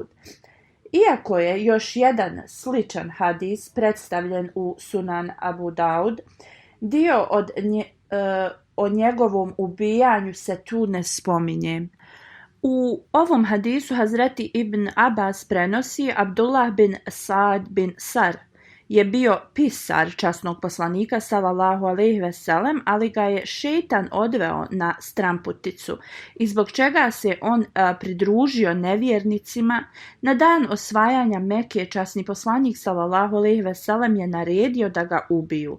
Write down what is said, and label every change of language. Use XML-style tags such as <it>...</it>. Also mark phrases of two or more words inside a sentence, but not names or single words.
<bs>Iako je još jedan sličan hadis predstavljen u Sunan Abu Daud, dio o njegovom ubijanju se tu ne spominje. U ovom hadisu Hazreti Ibn Abbas prenosi: Abdullah bin Saad bin Sar je bio pisar časnog poslanika</bs> <ar>صلى الله عليه وسلم,</ar> <bs>ali ga je šejtan odveo na stranputicu i zbog čega se on pridružio nevjernicima. Na dan osvajanja Mekke časni poslanik</bs> <ar>صلى الله عليه وسلم</ar> <bs>je naredio da ga ubiju.</bs>